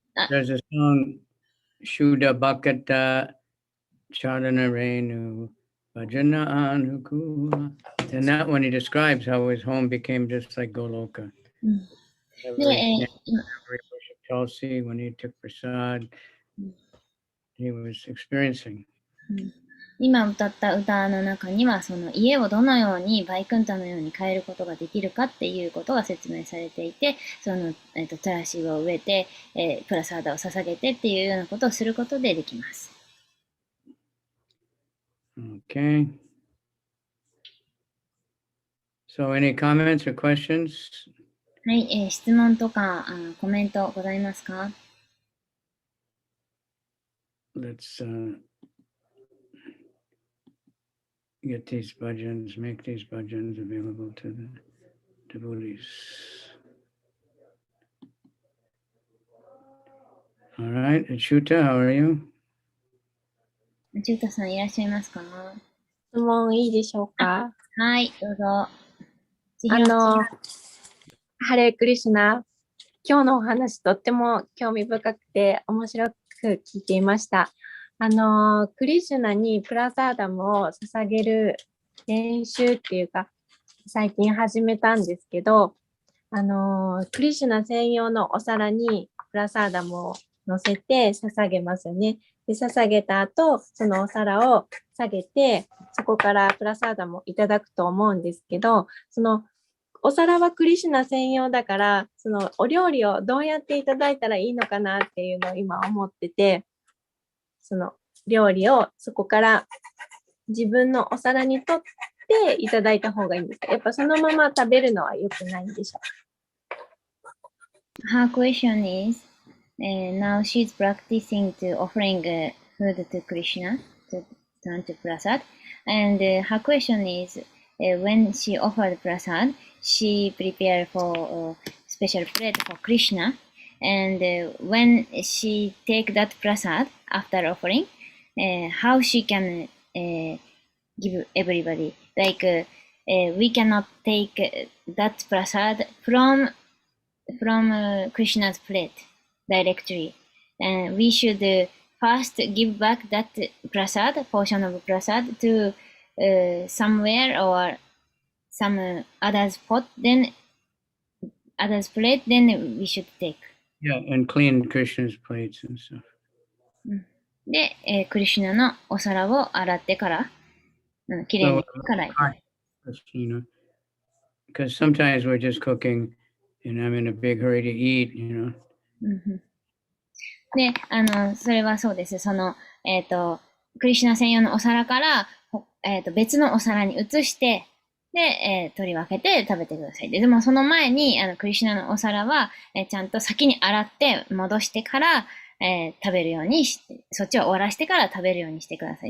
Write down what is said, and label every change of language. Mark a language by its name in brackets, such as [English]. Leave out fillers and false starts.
[English] There's a song, Shuddha Bhakata Charana Renu Bhajana Anukula. And that one he describes how his home became just like Goloka. Every worship Tulsi, when he took prasad, he was experiencing. [Japanese] 今歌った歌の中にはその家をどのようにバイクンタのように変えることができるかっていうことが説明されていて、そのトラシを植えて、プラサーダを捧げてっていうようなことをすることでできます。 [English] Okay. So any comments or questions? [Japanese] はい、質問とかコメントございますか？ [English] Let's get these bhajans, make these bhajans available to the devotees. All right, Achyuta, how are you? [Japanese] ちゅうたさんいらっしゃいますか？質問いいでしょうか。はい、どうぞ。千尋ハレークリシュナ。今日のお話とっても興味深くて面白く聞いていました。クリシュナにプラサーダムを捧げる練習っていうか、最近始めたんですけど、クリシュナ専用のお皿にプラサーダムを乗せて捧げますよね。で、捧げた後、そのお皿を下げて、そこからプラサーダムをいただくと思うんですけど、そのお皿はクリシュナ専用だから、そのお料理をどうやっていただいたらいいのかなっていうのを今思ってて、その料理をそこから自分のお皿にとっていただいた方がいいんですか？やっぱそのまま食べるのは良くないんでしょうか？ [English] Her question is, now she's practicing to offering food to Krishna, to turn to prasad. And her question is, when she offered prasad, she prepared for special plate for Krishna. And when she take that prasad after offering, how she can give everybody. Like we cannot take that prasad from Krishna's plate directly. And we should first give back that prasad, portion of prasad, to somewhere or some other's pot, then other's plate, then we should take. Yeah, and clean Krishna's plates and stuff. [Japanese] で、クリシュナのお皿を洗ってから、きれいにからいただい [English] You know, because sometimes we're just cooking and I'm in a big hurry to eat, you know. [Japanese] で、それはそうです。クリシュナ専用のお皿から、別のお皿に移して、で、取り分けて食べてください。でもその前に、クリシュナのお皿は、ちゃんと先に洗って戻してから、食べるようにして、そっちを終わらしてから食べるようにしてください。